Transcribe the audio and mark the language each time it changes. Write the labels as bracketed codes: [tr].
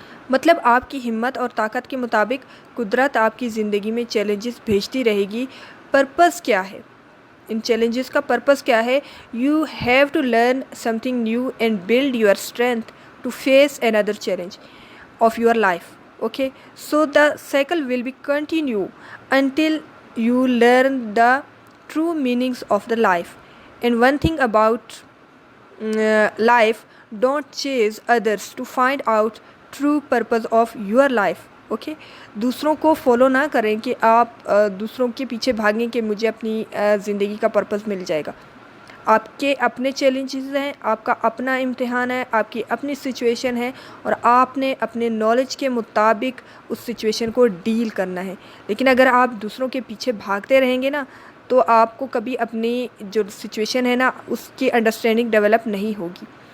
[ur] مطلب آپ کی ہمت اور طاقت کے مطابق قدرت آپ کی زندگی میں چیلنجز بھیجتی رہے گی۔ پرپز کیا ہے ان چیلنجز کا؟ پرپز کیا ہے؟ [en] You have to learn something new and build your strength to face another challenge of your life. Okay, so the cycle will be continue until you learn the true meanings of the life. And one thing about life, don't chase others to find out true purpose of your life. [ur] Okay, دوسروں کو follow نہ کریں کہ آپ دوسروں کے پیچھے بھاگیں کہ مجھے اپنی زندگی کا پرپز مل جائے گا۔ آپ کے اپنے چیلنجز ہیں، آپ کا اپنا امتحان ہے، آپ کی اپنی سچویشن ہے، اور آپ نے اپنے نالج کے مطابق اس سچویشن کو ڈیل کرنا ہے۔ لیکن اگر آپ دوسروں کے پیچھے بھاگتے رہیں گے نا، تو آپ کو کبھی اپنی جو سچویشن ہے نا اس کی انڈرسٹینڈنگ ڈیولپ نہیں ہوگی۔